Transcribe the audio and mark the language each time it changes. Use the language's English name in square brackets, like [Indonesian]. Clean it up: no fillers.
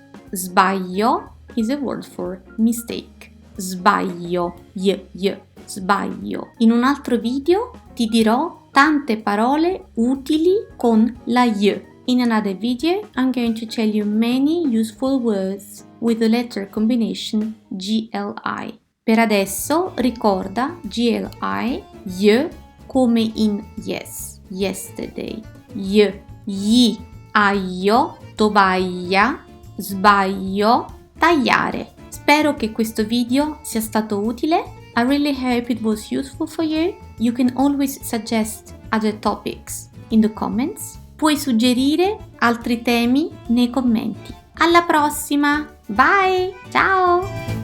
[English] Sbaglio is a word for mistake. [Italian] Sbaglio. Sbaglio. In un altro video ti dirò tante parole utili con la y. [English] In another video, I'm going to tell you many useful words with the letter combination GLI. [Italian] Per adesso ricorda GLI, y come in yes, yesterday. Y, gli, aglio, tovaglia, sbaglio, tagliare. Spero che questo video sia stato utile. [English] I really hope it was useful for you. You can always suggest other topics in the comments. [Italian] Puoi suggerire altri temi nei commenti. Alla prossima! Bye! Ciao!